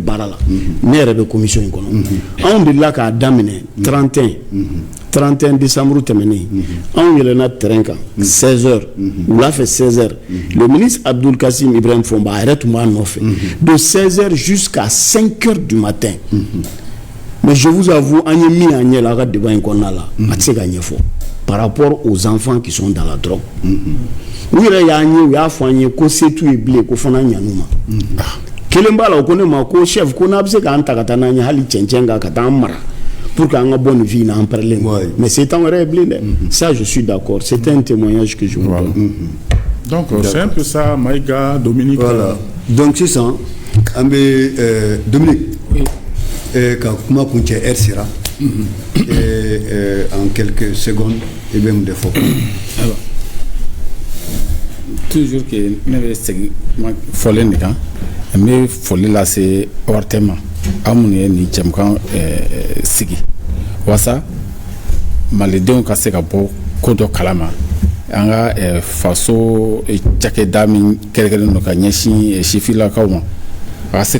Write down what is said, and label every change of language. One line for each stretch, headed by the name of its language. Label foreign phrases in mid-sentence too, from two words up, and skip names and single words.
Bambara: baara la ne yɛrɛ bɛ commission in kɔnɔ anw delila k'a daminɛ 31 décembre tɛmɛnen anw yɛlɛnna terrain kan 16h wula fɛ 16h
French: le ministre
Bambara: Abdoul Kassim Ibrahim Fomba a yɛrɛ tun b'a nɔfɛ de
French: 16h jusqu'à 5h du matin mais je vous avoue
Bambara: an ye min an ɲɛ la a ka débat in kɔnɔna la a tɛ se ka ɲɛfɔ
French: par rapport aux enfants qui sont dans la drogue
Bambara: u yɛrɛ y'an ye u y'a fɔ an ye ko se t'u ye bilen ko fana ɲan'u ma kelen b'a la o ko ne ma ko chef ko n'a bɛ se k'an ta ka taa n'an ye hali cɛncɛn kan ka taa an mara pour qu'an ka bɔ nin vie in na an pɛrɛlen
French: mais c'est
Bambara: temps wɛrɛ ye bilen dɛ
French: ça je suis d'accord c'est un témoignage que je vous donne. Donc c'est un peu ça Maïga, Dominique.
Bambara: Voilà. Donc sisan an bɛ Dominique ka kuma kuncɛ
French: heure sera en quelques secondes
Bambara: i bɛ mun de fɔ.
French: Toujours que
Bambara: ne bɛ segin kuma fɔlen de kan n bɛ foli lase ORTM ma aw minnu ye nin jɛmukan sigi walasa malidenw ka se ka bɔ ko dɔ kalama an ka faso cakɛda min kɛrɛnkɛrɛnnen don ka ɲɛsin sifilakaw ma a ka se